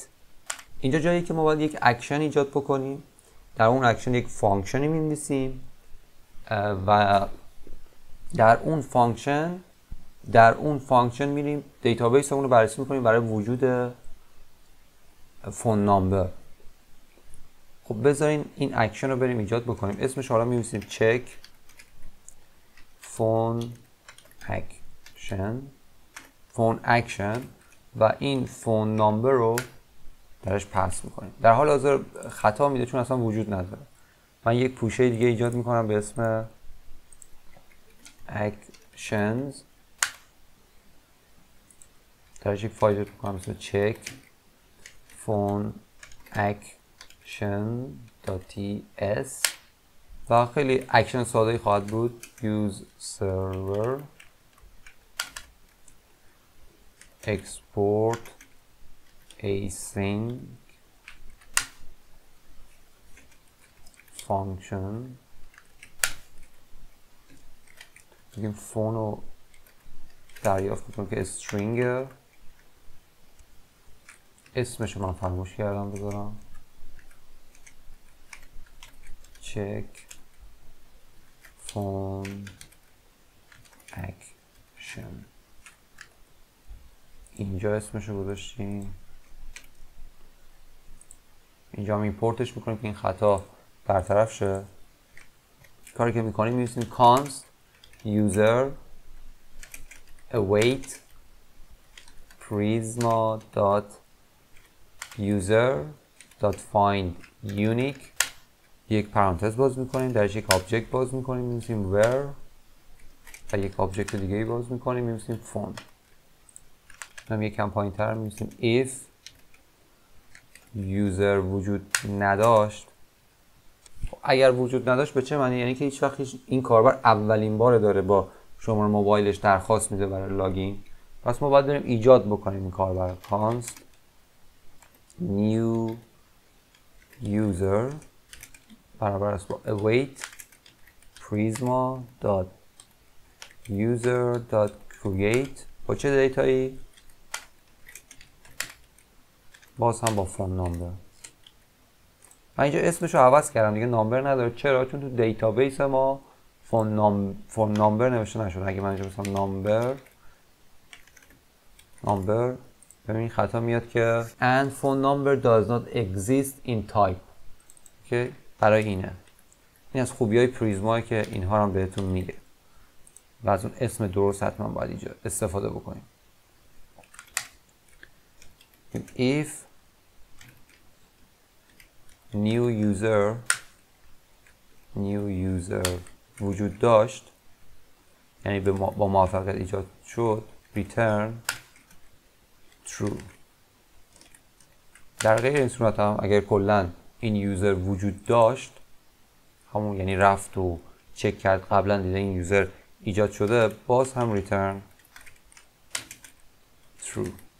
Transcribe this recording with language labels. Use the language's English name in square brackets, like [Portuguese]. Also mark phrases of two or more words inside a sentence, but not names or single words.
[Persian] اینجا جایی که ما باید یک اکشن ایجاد بکنیم، در اون اکشن یک فانکشنی می‌نویسیم و در اون فانکشن میریم دیتابیس اون رو بررسی میکنیم برای وجود [English] phone number. [Persian] خب بذارین این اکشن رو بریم ایجاد بکنیم. اسمش حالا می‌نویسیم [English] check phone action [Persian] و این [English] phone number [Persian] رو درش پس میکنیم. در حال حاضر خطا میده چون اصلا وجود نداره. من یک پوشه دیگه ایجاد میکنم به اسم actions، درش یک فایل ایجاد میکنم مثل [English] check phone action.ts [Persian] و خیلی اکشن ساده خواهد بود. [English] use server export async function. [Persian] میگیم فون رو دریافت میکنم که string، اسمش رو من فراموش کردم بذارم، [English] check phone action. [Persian] اینجا اسمش رو گذاشتیم اینجا هم ایمپورتش میکنیم که این خطا برطرف شه. کاری که میکنیم می‌نویسیم [English] const user await prisma dot user dot find unique، [Persian] یک پرانتز باز میکنیم، درش یک آبجکت باز میکنیم، می‌نویسیم where و یک آبجکت دیگه ای باز میکنیم، می‌نویسیم font. هم یک کم پایین‌تر می‌نویسیم [English] if user [Persian] وجود نداشت. اگر وجود نداشت به چه معنی؟ یعنی که هیچ وقت این کاربر اولین بار داره با شماره موبایلش درخواست میده برای لاگین، پس ما باید بریم ایجاد بکنیم این کاربر. [English] const new user [Persian] برابر است با [English] await prisma dot user dot create [Persian] با چه دیتایی؟ باز هم با [English] phone number. [Persian] من اینجا اسمش رو عوض کردم دیگه، نامبر نداره. چرا؟ چون تو دیتابیس ما [English] phone number [Persian] نوشته نشد. اگه من اینجا مثلا نامبر ببین خطا میاد که [English] and phone number does not exist in type. [Persian] اوکی، برای اینه. این از خوبیای پریزما که اینها هم بهتون میگه و از اون اسم درست حتما باید اینجا استفاده بکنیم. [English] if new user [Persian] وجود داشت، یعنی با موفقیت ایجاد شد، [English] return true. [Persian] در غیر این صورت هم اگر کلا این یوزر وجود داشت، همون یعنی رفت و چک کرد قبلا دیده این یوزر ایجاد شده، باز هم [English] return true.